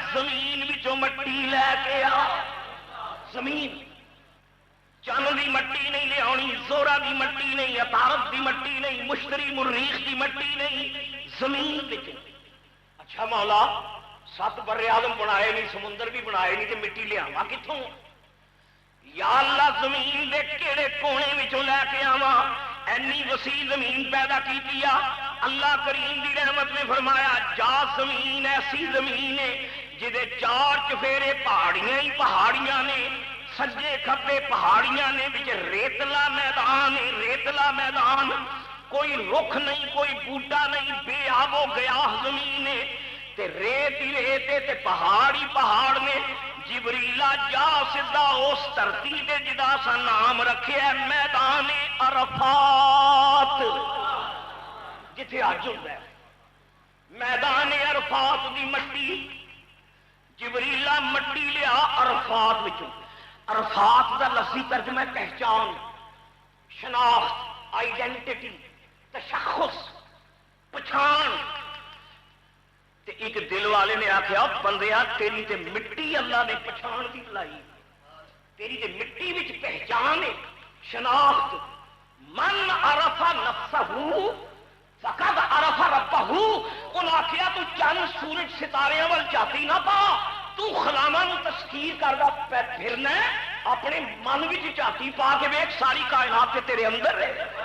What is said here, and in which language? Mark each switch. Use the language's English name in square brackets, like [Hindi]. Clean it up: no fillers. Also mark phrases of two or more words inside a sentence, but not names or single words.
[Punjabi] زمین وچوں مٹی لے کے آ. زمین چند دی مٹی نہیں لے آنی, زہرا دی مٹی نہیں, عطارد دی مٹی نہیں, مشتری مریخ دی مٹی نہیں, زمین وچوں. اچھا مولا 7 بر اعظم بنائے نہیں, سمندر بھی بنائے نہیں, تے مٹی لے آواں کتوں؟ یا اللہ زمین دے کیڑے کونے وچوں لے کے آواں؟ اینی وسیع زمین پیدا کی آ. اللہ کریم دی رحمت نے فرمایا جا زمین ایسی زمین ہے جدے 4 چفیرے پہاڑیاں ہی پہاڑیاں نے, سجے کھبے پہاڑیاں نے, وچ ریتلا میدان ہے. ریتلا میدان, کوئی رخ نہیں, کوئی بوٹا نہیں, بے آب و گیاہ زمین ہے. تے ریت ہی ریت تے پہاڑ ہی پہاڑ نے. جبریلا جا سدھا اس دھرتی تے جدا سا نام رکھے میدان عرفات, جتھے اج ہوندا ہے میدان عرفات دی مٹی. جبریلا مٹی لیا عرفات وچوں. عرفات دا لفظی ترجمہ پہچان, شناخت, آئیڈینٹی, تشخص, پچھان. تے ایک دل والے نے آخیا بندیا تیری تے مٹی اللہ نے پچھان دی لائی, تیری تے مٹی وچ پہچان ہے, شناخت. [Arabic] من عرف نفسہ فقد عرف ربہ. [Punjabi] انہاں آخیا تو چند سورج ستارے وال جاتی نہ پا, تو خلاواں نو تسخیر کردا پھرنا ہے. اپنے من وچ جاتی پا کے ویکھ ساری کائنات تے تیرے اندر ہے.